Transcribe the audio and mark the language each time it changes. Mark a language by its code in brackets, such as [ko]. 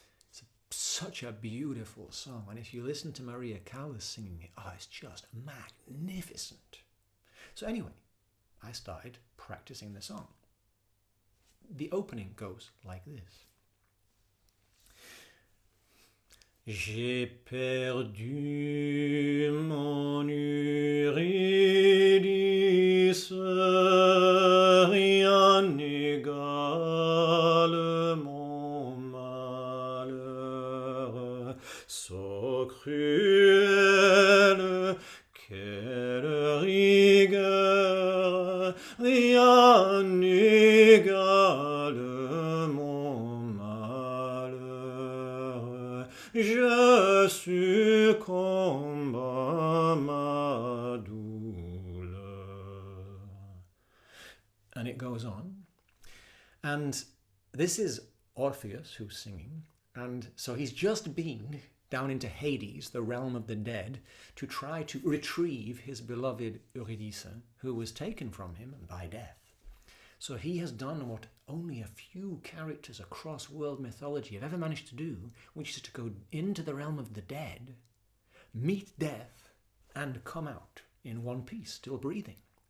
[en] It's such a beautiful song. And if you listen to Maria Callas singing it, oh, it's just magnificent. So anyway, I started practicing the song. The opening goes like this. [fr] J'ai perdu mon eurydice, rien n'égale mon malheur, [en] so cruel, [fr] quelle rigueur, rien n'égale mon malheur, je succombe à ma douleur. [en] And it goes on. And this is Orpheus who's singing. And so he's just been down into Hades, the realm of the dead, to try to retrieve his beloved Eurydice, who was taken from him by death. So he has done what only a few characters across world mythology have ever managed to do, which is to go into the realm of the dead, meet death, and come out in one piece, still breathing.